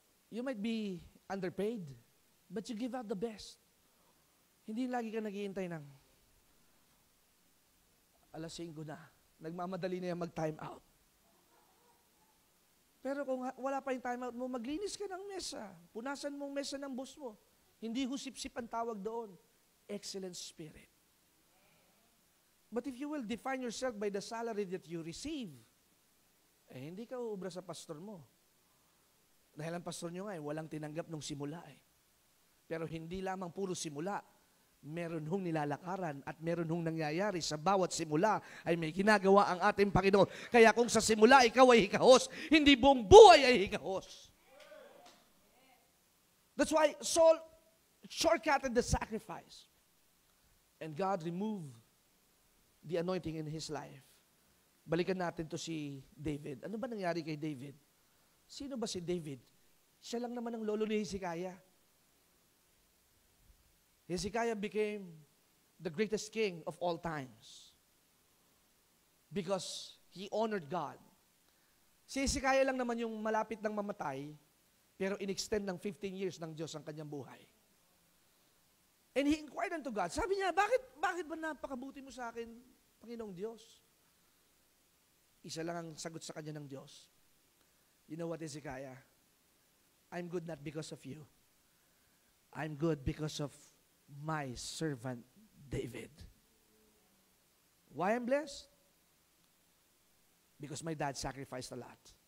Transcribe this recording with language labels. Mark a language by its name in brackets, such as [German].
[English] You might be underpaid, but you give out the best. [Filipino] Hindi lagi ka naghihintay ng 5:00 na. Nagmamadali na yan mag-time out. Pero kung wala pa yung time out mo, maglinis ka ng mesa. Punasan mong mesa ng boss mo. Hindi husip-sip ang tawag doon. [English] Excellent spirit. But if you will define yourself by the salary that you receive, [Filipino] hindi ka uubra sa pastor mo. Dahil ang pastor nyo nga walang tinanggap nung simula Pero hindi lamang puro simula. Meron hong nilalakaran at meron hong nangyayari sa bawat simula ay may ginagawa ang ating Panginoon. Kaya kung sa simula ikaw ay hikahos, hindi buong buhay ay hikahos. [English] That's why Saul shortcutted the sacrifice. And God removed the anointing in his life. [Filipino] Balikan natin to si David. Ano ba nangyari kay David? Sino ba si David? Siya lang naman ang lolo ni Hezekiah. [English] Hezekiah became the greatest king of all times because he honored God. [Filipino] Si Hezekiah lang naman yung malapit ng mamatay, pero in-extend ng 15 years ng Diyos ang kanyang buhay. [English] And he inquired unto God. [Filipino] Sabi niya, bakit ba napakabuti mo sa akin, Panginoong Diyos? Isa lang ang sagot sa kanya ng Diyos. [English] You know what, Hezekiah? I'm good not because of you. I'm good because of my servant David. Why I'm blessed? Because my dad sacrificed a lot.